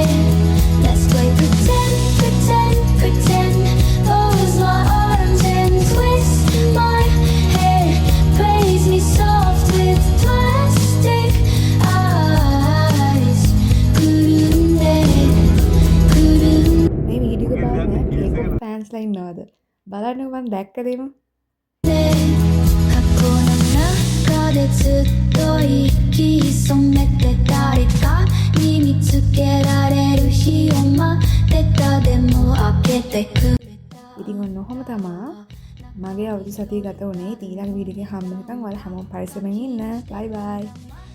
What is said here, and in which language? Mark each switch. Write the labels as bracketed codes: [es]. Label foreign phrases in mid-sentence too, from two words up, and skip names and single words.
[en] Let's play pretend, pretend, pretend. Close my arms and twist my hair. Praise me soft with plastic eyes. Kurunde, kurunde. [si] මේ වීඩියෝ එක බලන්න [en] K-pop fans [si] ලා ඉන්නවද? බලන්න මම දැක්කදේම [ja] 過去の中でずっと息潜めて誰かに見つけられる日を待ってたでも開けてくれた [si] ඉතින් ඔන්න ඔහොම තමා මගේ අවුරුදු සතිය ගත වුණේ. ඊළඟ වීඩියෝ එකේ හම්බ වෙනකන් ඔයාලා හැමෝම පරිස්සමෙන් ඉන්න. බයි බයි.